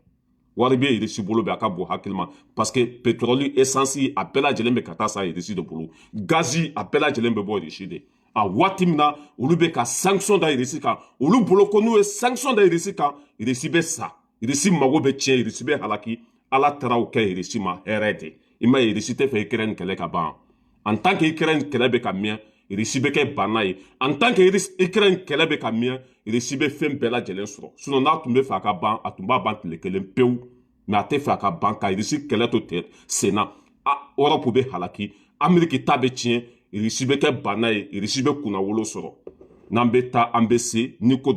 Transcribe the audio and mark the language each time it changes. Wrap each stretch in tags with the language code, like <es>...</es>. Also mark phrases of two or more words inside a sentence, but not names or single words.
<bm>wari bɛ irisi bolo bɛ a ka bon hakili ma</bm> <fr>parce que pétrole essence</fr> <bm>a bɛɛ lajɛlen bɛ ka taa sa irisi de bolo gazi a bɛɛ lajɛlen bɛ bɔ irisi de a waati min na olu bɛ ka sanction da irisi kan olu bolo ko n'u ye sanction da irisi kan irisi bɛ sa irisi mago bɛ tiɲɛ irisi bɛ halaki ala taara o kɛ irisi ma hɛrɛ de i ma ye irisi tɛ fɛ Ukraine kɛlɛ ka ban</bm> <fr>en tant que</fr> <bm>Ukraine kɛlɛ bɛ ka mɛn irisi bɛ kɛ banna ye</bm> <fr>en tant que</fr> <bm>Ukraine kɛlɛ bɛ ka mɛn irisi bɛ fɛn bɛɛ lajɛlen sɔrɔ sinon n'a tun bɛ fɛ a ka ban a tun b'a ban tile kelen pewu mais a tɛ fɛ a ka ban ka irisi kɛlɛ to sen na Europe bɛ halaki Amérique ta bɛ tiɲɛ irisi bɛ kɛ banna ye irisi bɛ kunnawolo sɔrɔ n'an bɛ taa an bɛ se ni ko</bm>